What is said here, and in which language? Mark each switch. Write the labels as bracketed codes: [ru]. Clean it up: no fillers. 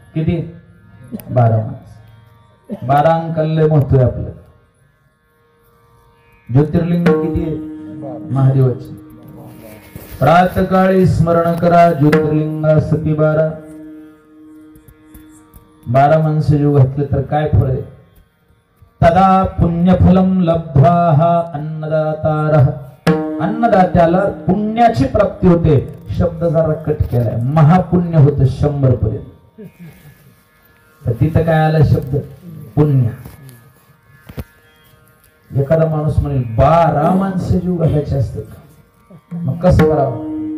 [mr] किती? 12 माणसं. 12 अंकाला महत्व आहे आपलं. ज्योतिर्लिंग किती आहे? महादेवाची. प्रातकाळी स्मरण करा ज्योतिर्लिंग सती 12. 12 माणसं जीव घातले तर काय फळ आहे? [sa] तदा पुण्यफलम लब्ध्वाः अन्नदातारः. [mr] अन्नदात्याला पुण्याची प्राप्ती होते. शब्द जरा कट केलाय, महापुण्य होतं 100 पर्यंत. तर तिथं काय आला शब्द? पुण्य. एखादा माणूस म्हणेल 12 माणसं जीव घालायचे असतात, मग कसं करावं?